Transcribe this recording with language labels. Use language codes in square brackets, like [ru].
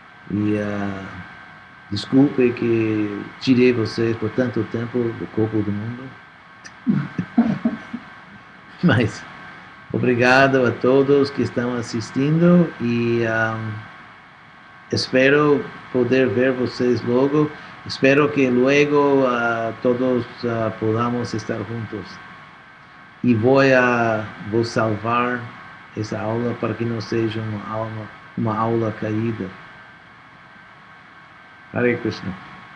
[pt] E desculpe que tirei vocês por tanto tempo do corpo do mundo. Mas obrigado a todos que estão assistindo e espero poder ver vocês logo. [es] Espero que luego todos podamos estar juntos. [pt] E vou salvar essa aula para que não seja uma aula caída. Hare Krishna.